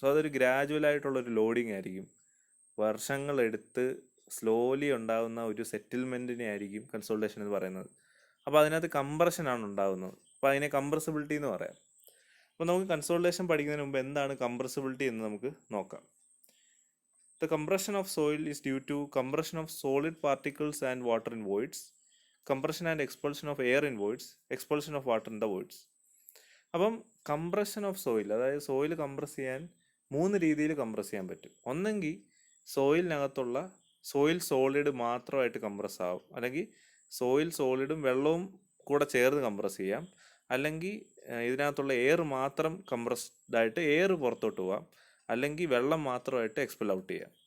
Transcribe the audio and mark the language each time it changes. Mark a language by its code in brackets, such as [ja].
[ml] അതൊരു ഗ്രാജുവൽ ആയിട്ടുള്ളൊരു ലോഡിങ് ആയിരിക്കും. വർഷങ്ങളെടുത്ത് സ്ലോലി ഉണ്ടാകുന്ന ഒരു സെറ്റിൽമെൻറ്റിനെ ആയിരിക്കും കൺസോളിഡേഷൻ എന്ന് പറയുന്നത്. അപ്പോൾ അതിനകത്ത് കംപ്രഷനാണ് ഉണ്ടാകുന്നത്. അപ്പോൾ അതിനെ കംപ്രസിബിലിറ്റി എന്ന് പറയാം. അപ്പോൾ നമുക്ക് കൺസോളിഡേഷൻ പഠിക്കുന്നതിന് മുമ്പ് എന്താണ് കംപ്രസിബിലിറ്റി എന്ന് നമുക്ക് നോക്കാം. [en] The compression of soil is due to compression of solid particles and water in voids, compression and expulsion of air in voids, expulsion of water in the voids. [ml] അപ്പം കംപ്രഷൻ ഓഫ് സോയിൽ, അതായത് soil compress ചെയ്യാൻ 3 രീതിയിൽ compress ചെയ്യാൻ പറ്റും. ഒന്നെങ്കിൽ സോയിലിനകത്തുള്ള soil solid മാത്രമായിട്ട് compress ആവും, അല്ലെങ്കിൽ സോയിൽ സോളിഡും വെള്ളവും കൂടെ ചേർന്ന് കംപ്രസ് ചെയ്യാം, അല്ലെങ്കിൽ ഇതിനകത്തുള്ള എയർ മാത്രം കംപ്രസ്ഡ് ആയിട്ട് എയർ പുറത്തോട്ട് പോവാം, അല്ലെങ്കിൽ വെള്ളം മാത്രമായിട്ട് എക്സ്പെൽ ഔട്ട് ചെയ്യാം.